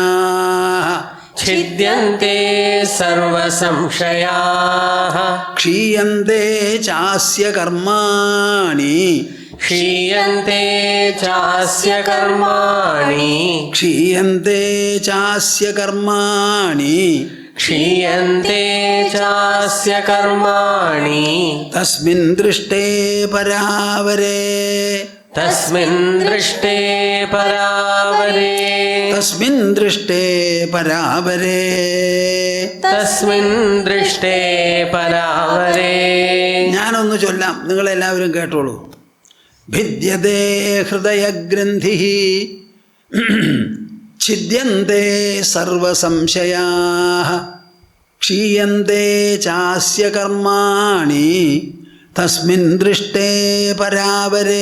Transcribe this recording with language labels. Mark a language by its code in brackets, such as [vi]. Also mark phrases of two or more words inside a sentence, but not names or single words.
[sa] ഛിദ്യന്തേ സർവസംശയാ ക്ഷീയന്തേ ചാസ്യ കർമാണി ക്ഷീയന്തേ ചാസ്യ കർമാണി ക്ഷീയന്തേ ചാസ്യ കർമാണി क्षीयन्ते चास्य कर्माणि തസ്മിൻ ദൃഷ്ടേ പരാവരേ तस्मिन् दृष्टे परावरे തസ്മിൻ ദൃഷ്ടേ പരാവരേ तस्मिन् दृष्टे परावरे [ml] ഞാനൊന്ന് ചൊല്ലാം, നിങ്ങളെല്ലാവരും കേട്ടോളൂ. [sa] ഭിദ്യതേ ഹൃദയഗ്രന്ഥി ഛിദ്യന്തേ സർവസംശയാഃ ക്ഷീയന്തേ ചാസ്യ കർമാണി തസ്മിൻ ദൃഷ്ടേ പരാവരേ.